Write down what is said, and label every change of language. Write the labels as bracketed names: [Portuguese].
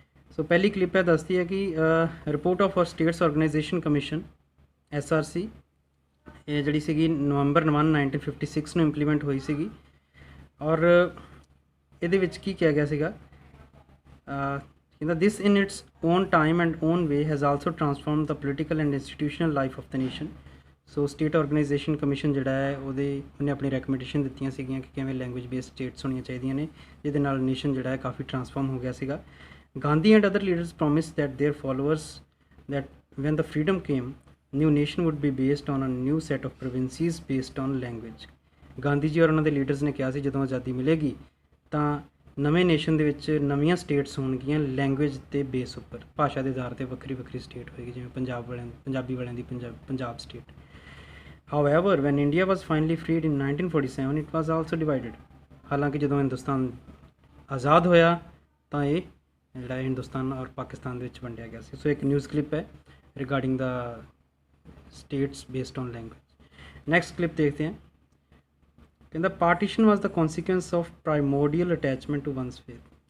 [Punjabi] ਸੋ ਪਹਿਲੀ ਕਲਿੱਪ ਹੈ ਦੱਸਦੀ ਹੈ ਕਿ report of status organisation commission SRC ਇਹ ਜਿਹੜੀ ਸੀਗੀ ਨਵੰਬਰ 1 1956 ਨੂੰ ਇੰਪਲੀਮੈਂਟ ਹੋਈ ਸੀਗੀ ਔਰ ਇਹਦੇ ਵਿੱਚ ਕੀ ਕਿਹਾ ਗਿਆ ਸੀਗਾ ਕਹਿੰਦਾ [English] This in its own time and own way has also transform the political and institutional life of the nation. [Punjabi] So state organisation commission ਜਿਹੜਾ ਹੈ ਉਹਨੇ ਆਪਣੀ ਰეკਮੈਂਡੇਸ਼ਨ ਦਿੱਤੀਆਂ ਸੀਗੀਆਂ ਕਿ ਕਿਵੇਂ ਲੈਂਗੁਏਜ ਬੇਸਡ ਸਟੇਟਸ ਹੋਣੀਆਂ ਚਾਹੀਦੀਆਂ ਨੇ, ਜਿਹਦੇ ਨਾਲ ਨੇਸ਼ਨ ਜਿਹੜਾ ਹੈ ਕਾਫੀ ਟਰਾਂਸਫਾਰਮ ਹੋ ਗਿਆ ਸੀਗਾ। [English] Gandhi and other leaders promise that their followers that when the freedom came, new nation would be based on a new set of provinces based on language। [Punjabi] Gandhi ji ਔਰ ਉਹਨਾਂ ਦੇ ਲੀਡਰਸ ਨੇ ਕਿਹਾ ਸੀ ਜਦੋਂ ਆਜ਼ਾਦੀ ਮਿਲੇਗੀ ਤਾਂ ਨਵੇਂ ਨੇਸ਼ਨ ਦੇ ਵਿੱਚ ਨਵੀਆਂ ਸਟੇਟਸ ਹੋਣਗੀਆਂ ਲੈਂਗੁਏਜ ਦੇ ਬੇਸ ਉੱਪਰ, ਭਾਸ਼ਾ ਦੇ ਆਧਾਰ 'ਤੇ ਵੱਖਰੀ ਵੱਖਰੀ ਸਟੇਟ ਹੋਏਗੀ, ਜਿਵੇਂ ਪੰਜਾਬੀ ਵਾਲਿਆਂ ਦੀ Punjab state. [English] However, when India was finally freed in 1947, it was also divided। [Punjabi] ਹਾਲਾਂਕਿ ਜਦੋਂ ਹਿੰਦੁਸਤਾਨ ਆਜ਼ਾਦ ਹੋਇਆ ਤਾਂ ਇਹ ਜਿਹੜਾ ਹਿੰਦੁਸਤਾਨ ਔਰ ਪਾਕਿਸਤਾਨ ਦੇ ਵਿੱਚ ਵੰਡਿਆ ਗਿਆ ਸੀ। ਸੋ ਇੱਕ ਨਿਊਜ਼ ਕਲਿੱਪ ਹੈ [English] Regarding the states based on language. [Punjabi] Next clip ਦੇਖਦੇ ਹਾਂ। ਕਹਿੰਦਾ [English] Partition was the consequence of primordial attachment to one's faith.